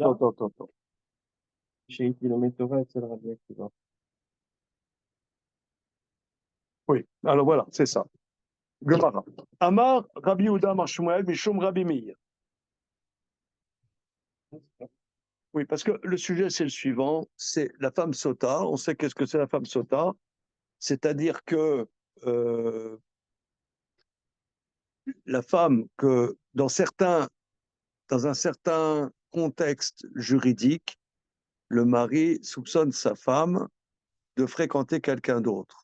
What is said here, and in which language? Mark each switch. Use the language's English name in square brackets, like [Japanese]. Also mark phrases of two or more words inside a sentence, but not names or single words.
[French] Attends. chez Kilométora et c'est le Rabbi Akiva. Oui, alors voilà, c'est ça. Gemara. [Hebrew] אמר רבי יהודה אמר שמואל משום רבי מאיר. [French] Oui, parce que le sujet, c'est le suivant, c'est la femme sota. On sait qu'est-ce que c'est la femme sota. C'est-à-dire que la femme que dans un certain contexte juridique, le mari soupçonne sa femme de fréquenter quelqu'un d'autre.